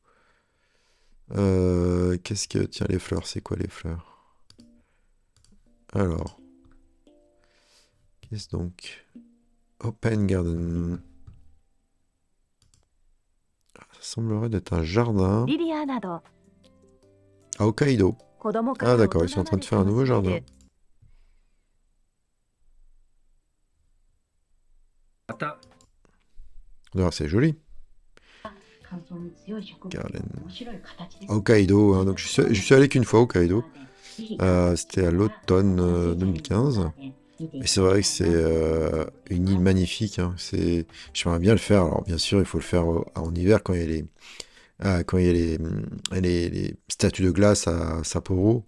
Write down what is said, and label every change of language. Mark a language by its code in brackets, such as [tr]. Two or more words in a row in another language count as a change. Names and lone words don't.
[fr] Qu'est-ce que... Tiens, les fleurs, c'est quoi les fleurs? Alors, qu'est-ce donc? Open Garden. Ça semblerait d'être un jardin [ja] リリアなど [fr] à Hokkaido. [ja] 子供か [fr] Ah [ja] ら大 [fr] d'accord, ils [ja] 人 [fr] sont en [ja] ま [fr] train [ja] で [fr] de faire un [ja] 楽 [fr] nouveau [ja] しめ [fr] jardin. [ja] るまた [fr] Ah, c'est joli. [ja] 乾燥に強い植物 [fr] Garden. [ja] の面白い形です。 [fr] Hokkaido, hein, donc je suis allé qu'une fois à Hokkaido. C'était à l'automne 2015. Et c'est vrai que c'est une île magnifique. Hein. J'aimerais bien le faire. Alors bien sûr, il faut le faire en hiver quand il y a les statues de glace à Sapporo.